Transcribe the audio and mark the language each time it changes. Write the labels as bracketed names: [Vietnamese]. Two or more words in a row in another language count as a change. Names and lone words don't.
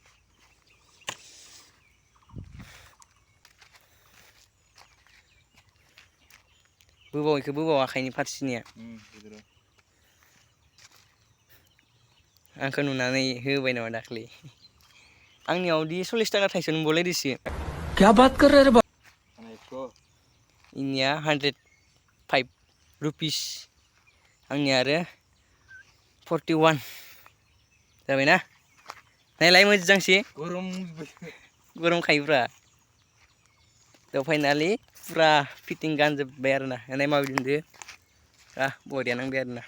[Bodo] बोबाव आखाइनि फारसेनिया आंखौ नुनानै होबाय नामा दाख्लै आंनियावदि 40 थाखा थाइसे मोनबावलायदोसो [Hindi] क्या बात कर रहे रे [Bodo] इनिया 105 रुपिस आंनिया आरो 41 जाबायना नायलाय मोजांसे गरम खायोब्रा थ' फाइनालि फुरा फिटिं गानजोब्बाय आरोना नाय माबायदि नुदो बरिया नांबाय आरोना